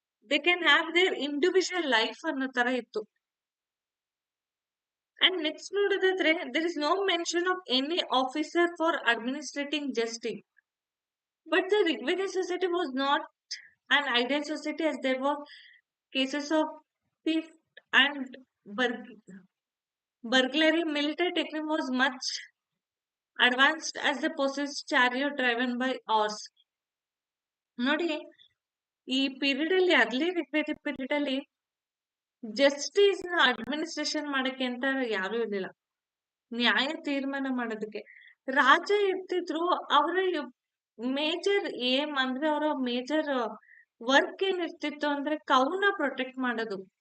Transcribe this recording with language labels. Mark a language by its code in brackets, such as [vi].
[en] they can have their individual life [kn] ಅನ್ನೋ ತರ ಇತ್ತು. [en] and next [kn] ನೋಡೋದಾದ್ರೆ [en] There is no mention of any officer for administrating justice. But the Rigvedic society was not an ideal society as there were cases of theft and burglary. Military technique was much advanced as they possessed chariot driven by horse. [kn] ನೋಡಿ ಈ period ಅಲ್ಲಿ early Rigvedic period ಅಲ್ಲಿ justice ನ administration ಮಾಡಕ್ಕೆ ಅಂತ ಯಾರು ಇರ್ಲಿಲ್ಲ, ನ್ಯಾಯ ತೀರ್ಮಾನ ಮಾಡೋದಕ್ಕೆ ರಾಜ ಇರ್ತಿದ್ರು. ಅವರ ಮೇಜರ್ ಏಮ್ ಅಂದ್ರೆ ಅವರ ಮೇಜರ್ ವರ್ಕ್ ಏನಿರ್ತಿತ್ತು ಅಂದ್ರೆ ಕೌನ ಪ್ರೊಟೆಕ್ಟ್ ಮಾಡೋದು.